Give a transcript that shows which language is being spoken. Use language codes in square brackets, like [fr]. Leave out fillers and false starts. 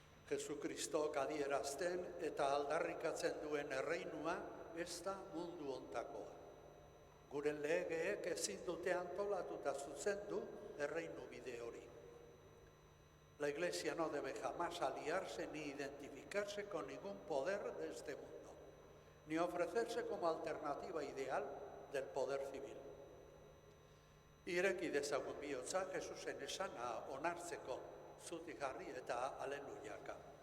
[eu] Jesukristok adierazten eta aldarrikatzen duen erreinua ez da mundu hontakoa. Gure legeek ezin dute antolatuta zuzendu erreinu bide hori. [es] La Iglesia no debe jamás aliarse ni identificarse con ningún poder de este mundo, ni ofrecerse como alternativa ideal del poder civil. [eu] Ireki dezagun bihotza Jesusen esana onartzeko, zutik jarri eta alelujaka.